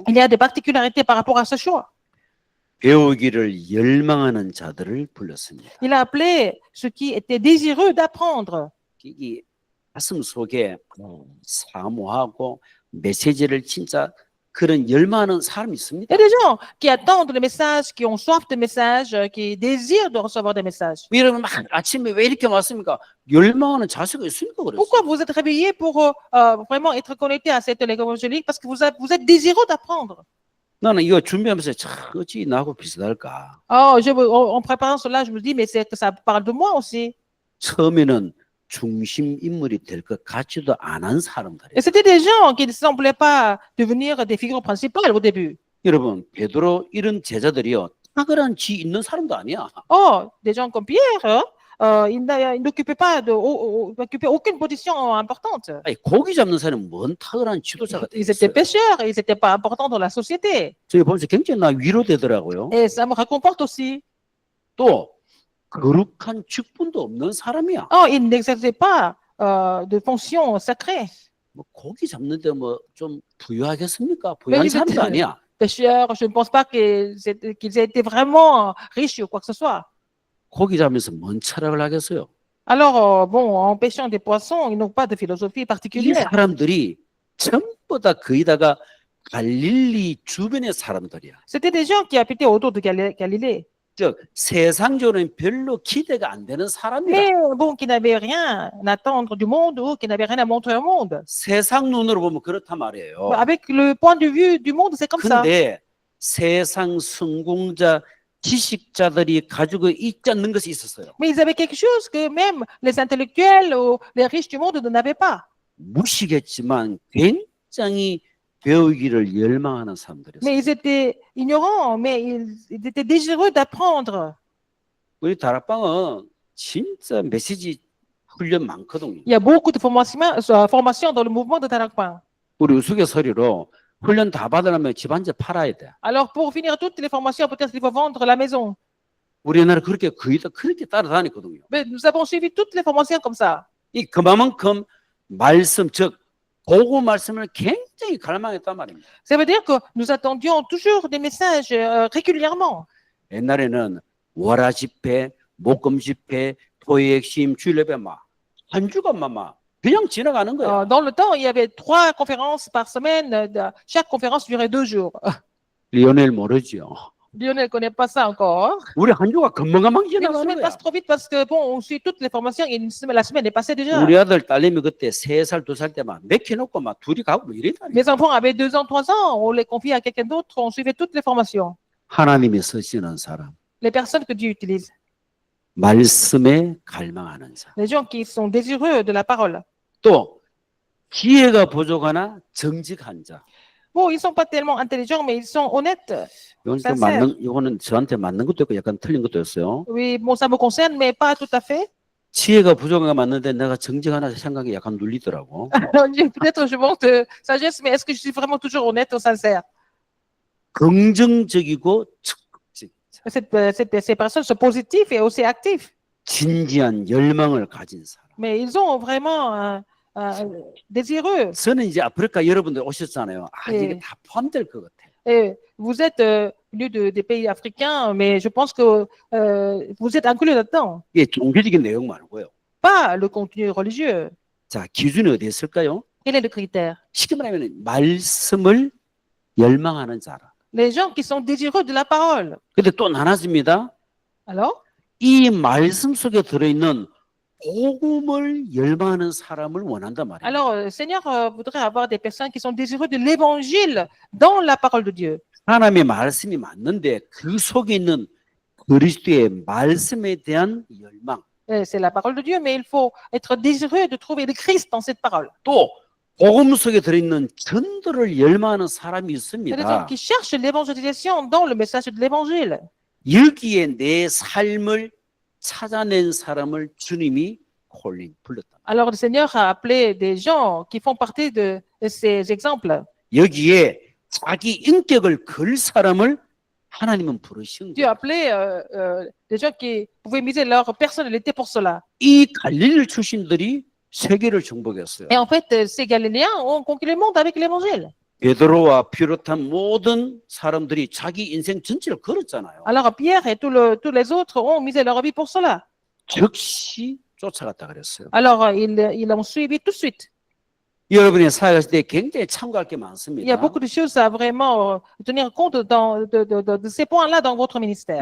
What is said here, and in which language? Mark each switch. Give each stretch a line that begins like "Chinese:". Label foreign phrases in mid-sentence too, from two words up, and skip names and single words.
French: Il y a des particularités par rapport à ce choix.
Korean: 배우기를 열망하는 자들을 불렀습니다.
French: Il a appelé ceux qui étaient désireux d'apprendre.
Korean: 이 가슴 속에 사모하고 메시지를 진짜 그런 열망하는 사람이 있습니다.
French: Il y a des gens qui attendent le message, qui ont soif de messages, qui désirent de recevoir des messages.
Korean: 여러분 막 아침에 왜 이렇게 왔습니까? 열망하는 자세가 있으니까 그랬어요.
French: Pourquoi vous êtes réveillés pour vraiment être connectés à cette évangélique? Parce que vous êtes désireux d'apprendre.
Korean: 나는 이거 준비하면서 참 어찌 나하고 비슷할까?
French: Oh, en préparant cela, je me dis, mais c'est que ça parle de moi aussi.
Korean: 처음에는 중심 인물이 될 것 같지도 않은 사람들이에요.
French: Et c'était des gens qui ne semblaient pas devenir des figures principales au début.
Korean: 여러분 베드로 이런 제자들이요 탁월한 지 있는 사람도 아니야.
French: Oh, des gens comme Pierre, ils n'occupaient pas occupaient aucune position importante.
Korean: 아니, 고기 잡는 사람은 뭔 탁월한 지도자가
French: Ils étaient
Korean: 되겠어요.
French: pêcheurs, ils n'étaient pas importants dans la société.
Korean: 저희 보면서 굉장히 나 위로되더라고요.
French: Et ça me réconforte aussi.
Korean: 또 거룩한 직분도 없는 사람이야.
French: Oh, ils n'exerçaient pas de fonction sacrée.
Korean: 뭐 고기 잡는데 뭐 좀 부유하겠습니까? 부유한 이 사람도 아니야.
French: Pêcheurs, je ne pense pas qu'ils aient été vraiment riches ou quoi que ce soit.
Korean: 고기 잡으면서 뭔 철학을 하겠어요?
French: Alors, bon, en pêchant des poissons, ils n'ont pas de philosophie
Korean: 이
French: particulière.
Korean: 사람들이 전부 다 거의 다가 갈릴리 주변의 사람들이야.
French: C'était des gens qui habitaient autour de Galilée.
Korean: 즉 세상적으로는 별로 기대가 안 되는 사람이야.
French: Mais bon, qui n'avaient rien à attendre du monde ou qui n'avaient rien à montrer au monde.
Korean: 세상 눈으로 보면 그렇단 말이에요.
French: Avec le point de vue du monde, c'est comme ça.
Korean: 근데 세상 성공자 지식자들이 가지고 있지 않는 것이 있었어요.
French: Mais ils avaient quelque chose que même les intellectuels ou les riches du monde n'avaient pas.
Korean: 무시겠지만 굉장히 배우기를 열망하는 사람들이었어요.
French: Mais ils étaient ignorants, mais ils étaient désireux d'apprendre.
Korean: 우리 다락방은 진짜 메시지 훈련 많거든요.
French: Il y a beaucoup de formations dans le mouvement de Tarakpan.
Korean: 우리 우스갯소리로 훈련 다 받으려면 집 한 채 팔아야 돼.
French: Alors, pour finir toutes les formations, peut-être qu'il faut vendre la maison.
Korean: 우리 옛날에 그렇게 거의 다 그렇게 따라다녔거든요.
French: Mais nous avons suivi toutes les formations comme ça.
Korean: 이 그만큼 말씀 즉 보고 말씀을 굉장히 갈망했단 말입니다.
French: Ça veut dire que nous attendions toujours des messages régulièrement.
Korean: 옛날에는 월화 집회, 목금 집회, 토요일 핵심, 주일 예배 한 주간만 그냥 지나가는 거야.
French: Dans le temps, il y avait 3 conférences par semaine. Chaque conférence durait 2 jours.
Korean: 리오넬 모르죠.
French: Lionel ne connaît pas ça encore.
Korean: 우리 한 주가 금방금방
French: Mais une
Korean: 지나가는
French: semaine
Korean: 거야.
French: passe trop vite parce que bon, on suit toutes les formations et la semaine est passée déjà.
Korean: 우리 아들 딸내미 그때 3살, 2살 때 맥혀놓고 둘이 가고 이랬다니까.
French: Mes enfants avaient 2 ans, 3 ans. On les confiait à quelqu'un d'autre. On suivait toutes les formations.
Korean: 하나님이 쓰시는 사람,
French: Les personnes que Dieu utilise.
Korean: 말씀에 갈망하는 사.
French: Les gens qui sont désireux de la parole.
Korean: 또 지혜가 부족하나 정직한 자.
French: Bon, ils ne sont pas tellement intelligents, mais ils sont honnêtes.
Korean: 이거는 저한테 맞는 것도 있고 약간 틀린 것도 있어요.
French: Oui, bon, ça me concerne, mais pas tout à fait.
Korean: 지혜가 부족한 게 맞는데 내가 정직하나 생각이 약간 눌리더라고.
French: Peut-être je manque de sagesse, mais est-ce que je suis vraiment toujours honnête ou sincère?
Korean: 긍정적이고 적극적,
French: Ces personnes sont positives et aussi actives.
Korean: 진지한 열망을 가진 사람.
French: Mais ils ont vraiment désireux.
Korean: 저는 이제 아프리카 여러분들 오셨잖아요. 이게 네. 다 포함될 것 같아요.
French: Et vous êtes venus des pays africains, mais je pense que vous êtes inclus là-dedans.
Korean: 이게 종교적인 내용 말고요.
French: Pas le contenu religieux.
Korean: 자, 기준이 어디 있을까요?
French: Quel est le critère?
Korean: 쉽게 말하면 말씀을 열망하는 자라.
French: Les gens qui sont désireux de la parole.
Korean: 근데 또 나눠집니다.
French: Alors,
Korean: 이 말씀 속에 들어있는 복음을 열망하는 사람을 원한단 말이에요.
French: alors le Seigneur voudrait avoir des personnes qui sont désireux de l'évangile dans la parole de Dieu.
Korean: 하나님의 말씀이 맞는데 그 속에 있는 그리스도의 말씀에 대한 열망.
French: C'est la parole de Dieu, mais il faut être désireux de trouver le Christ dans cette parole.
Korean: 또 복음 속에 들어있는 전도를 열망하는 사람이
French: Il y a des hommes
Korean: 있습니다.
French: qui cherchent l'évangélisation dans le message de l'évangile.
Korean: 여기에 내 삶을 찾아낸 사람을 주님이 불렀다.
French: Alors le Seigneur a appelé des gens qui font partie de ces exemples.
Korean: 여기에 자기 인격을 걸 사람을 하나님은 부르신
French: Dieu a
Korean: 거예요.
French: appelé des gens qui pouvaient miser leur personnalité pour cela.
Korean: 이 갈릴리 출신들이 세계를 정복했어요.
French: Et en fait, ces Galiléens ont conquis le monde avec l'évangile.
Korean: 베드로와 비롯한 모든 사람들이 자기 인생 전체를 걸었잖아요.
French: Alors Pierre et tous les autres ont misé leur vie pour cela.
Korean: 즉시 쫓아갔다 그랬어요.
French: Alors ils l'ont suivi tout de suite.
Korean: 여러분의 사역하실 때 굉장히 참고할 게
French: Il y a
Korean: 많습니다.
French: beaucoup de choses à vraiment tenir compte de ces points-là dans votre ministère.